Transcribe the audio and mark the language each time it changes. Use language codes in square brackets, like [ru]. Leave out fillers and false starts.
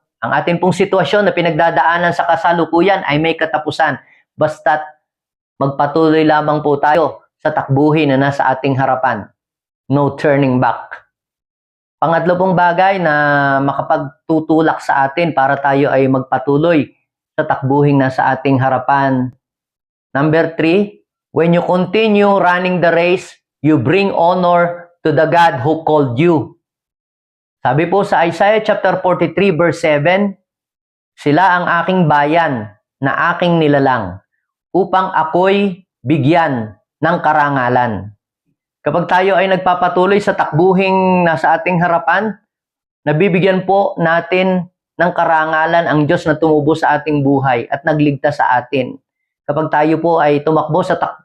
[tl] Ang ating pong sitwasyon na pinagdadaanan sa kasalukuyan ay may katapusan, basta't magpatuloy lamang po tayo sa takbuhin na nasa ating harapan. [en] No turning back. [tl] Pangatlo pong bagay na makapagtutulak sa atin para tayo ay magpatuloy sa takbuhin nasa ating harapan. [en] Number 3, when you continue running the race, you bring honor to the God who called you. [tl] Sabi po sa [en] Isaiah chapter 43 verse 7, [tl] sila ang aking bayan na aking nilalang upang ako'y bigyan ng karangalan. Kapag tayo ay nagpapatuloy sa takbuhing nasa ating harapan, nabibigyan po natin ng karangalan ang Diyos na tumubo sa ating buhay at nagligtas sa atin. Kapag tayo po ay tumakbo sa